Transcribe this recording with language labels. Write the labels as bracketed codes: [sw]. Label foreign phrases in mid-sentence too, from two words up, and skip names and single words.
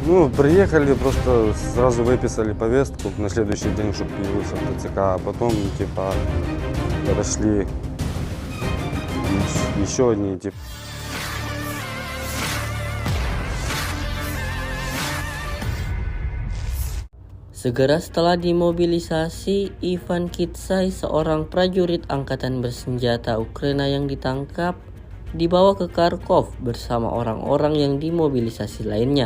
[ru] Ну, приехали, просто сразу выписали повестку на следующий день, чтобы появился в ТЦК, а потом, типа, подошли еще одни, типа. [id] Segera setelah dimobilisasi, Ivan Kitsay, seorang prajurit angkatan bersenjata Ukraina yang ditangkap, dibawa ke Kharkov bersama orang-orang yang dimobilisasi lainnya.